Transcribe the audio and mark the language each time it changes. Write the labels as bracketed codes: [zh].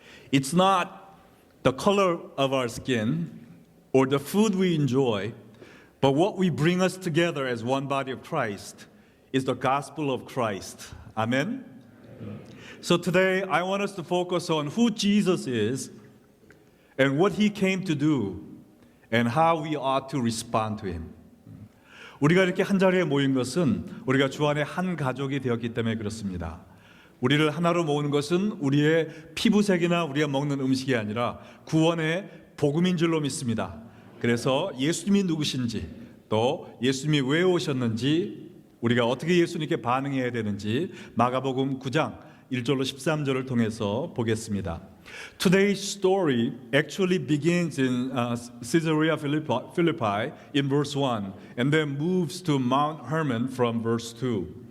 [en] It's not the color of our skin or the food we enjoy, but what we bring us together as one body of Christ is the gospel of Christ. Amen? So today I want us to focus on who Jesus is and what he came to do and how we ought to respond to him. [ko] 우리가 이렇게 한 자리에 모인 것은 우리가 주 안에 한 가족이 되었기 때문에 그렇습니다. 우리를 하나로 모으는 것은 우리의 피부색이나 우리가 먹는 음식이 아니라 구원의 복음인 줄로 믿습니다. 그래서 예수님이 누구신지 또 예수님이 왜 오셨는지 우리가 어떻게 예수님께 반응해야 되는지 마가복음 9장 1절로 13절을 통해서 보겠습니다. [en] Today's story actually begins in Caesarea Philippi in verse 1 and then moves to Mount Hermon from verse 2.